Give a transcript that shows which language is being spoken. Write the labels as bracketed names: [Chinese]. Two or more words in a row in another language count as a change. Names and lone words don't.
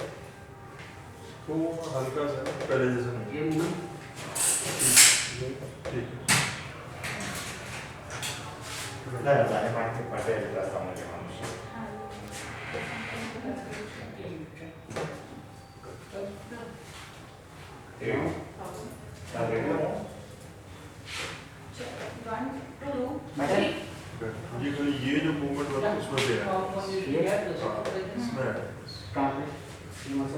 [Hindi] तो हल्का सा पहले जैसा नहीं. ये मूवमेंट ठीक है. [Italian] Dai, parte parte da sta muovendo. Sta vedendo? [Hindi] बेटर ये जो मूवमेंट होता है उसमें से है. ये इसमें है. कहाँ पे ये मसल